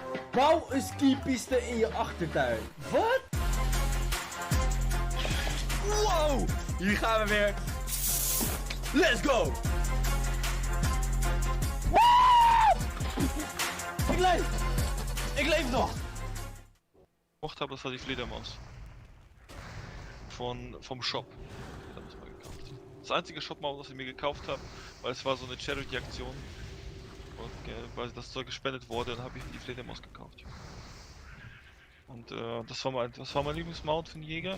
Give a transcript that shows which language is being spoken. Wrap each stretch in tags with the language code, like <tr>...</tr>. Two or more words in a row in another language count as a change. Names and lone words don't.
<nl>Bouw een skipiste in je achtertuin. Wat? Wow! Hier gaan we weer.</nl> <en>Let's go!</en> <nl>Ik leef! Ik leef noch!</nl> <de>habe, das war die Fledermaus. Vom Shop. Das habe ich mal gekauft. Das einzige Shop-Maus, was ich mir gekauft habe, weil es war so eine Charity-Aktion. Und weil das Zeug gespendet wurde, dann habe ich die Fledermaus gekauft. Und das war mein Lieblingsmount für den Jäger.</de>